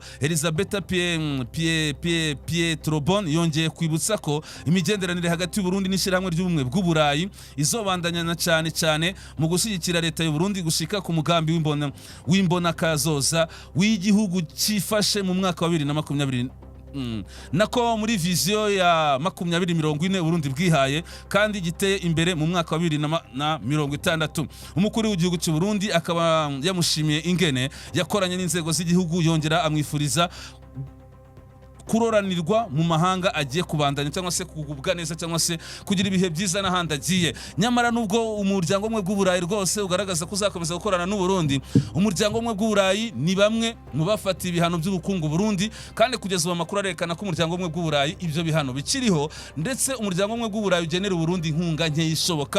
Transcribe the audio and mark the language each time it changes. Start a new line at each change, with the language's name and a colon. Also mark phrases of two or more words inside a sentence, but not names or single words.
Rundi: Elisabetta Pietrobrone yongeye kwibutsa ko imigenderanire hagati y'u Burundi n'ishirahamwe ry'ubumwe bw'Uburayi izobandanya cyane mu gushyigikira leta y'u Burundi gushika ku mugambi w'imbona kazoza w'igihugu cifashe mu mwaka wa 2020 nako muri viziyo ya 2040 Burundi bwihaye kandi giteye imbere mu mwaka wa 2060. Umukuru w'igihugu cy'u Burundi akaba yamushimiye ingene yakoranye n'inzego z'igihugu, yongera amwifuriza kuroranirwa mu mahanga agiye kubandanya cyangwa se kugubwa neza cyangwa se kugira ibihe byiza n'ahandi agiye.
Kinyarwanda: Nyamara nubwo umuryango umwe bw'Uburayi rwose ugaragaza ko uzakomeza gukorana n'u Burundi, umuryango umwe bw'Uburayi ni bamwe mu bafatiye ibihano by'ubukungu Burundi, kandi kugeza ubu amakuru arerekana ko umuryango umwe bw'Uburayi ibyo bihano bikiriho, ndetse umuryango umwe bw'Uburayi ugenera u Burundi inkunga nke ishoboka.